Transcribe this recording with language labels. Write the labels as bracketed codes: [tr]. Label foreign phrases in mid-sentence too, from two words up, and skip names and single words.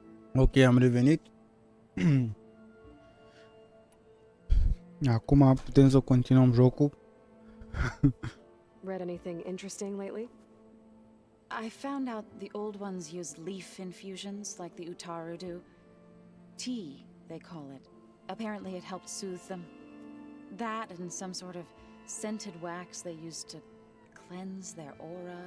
[ro] Ok, am revenit. Acum putem să continuăm jocul. [en] Read anything interesting lately? I found out the old ones used leaf infusions like the Utaru do. Tea, they call it. Apparently it helped soothe them. That and some sort of scented wax they used to cleanse their aura.